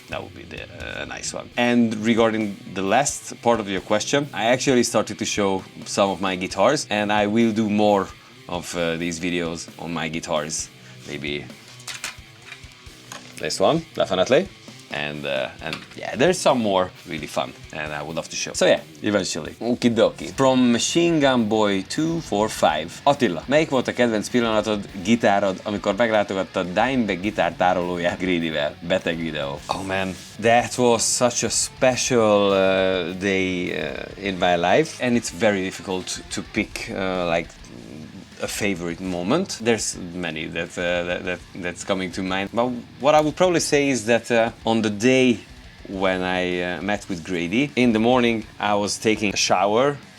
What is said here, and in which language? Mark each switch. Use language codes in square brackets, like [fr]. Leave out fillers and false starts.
[en] That would be a nice one. And regarding the last part of your question, I actually started to show some of my guitars, and I will do more of these videos on my guitars. Maybe this one, definitely. And yeah, there's some more really fun, and I would love to show. So yeah, eventually. Okidoki. From Machine Gun Boy 245. [hu] Attila, melyik volt a kedvenc pillanatod, gitárod, amikor meglátogattad dimebag gitártárolóját Greedyvel? Beteg videó. [en] Oh man, that was such a special day in my life, and it's very difficult to pick like a favorite moment. There's many that's coming to mind, but what I would probably say is that on the day when I met with Grady, in the morning I was taking a shower,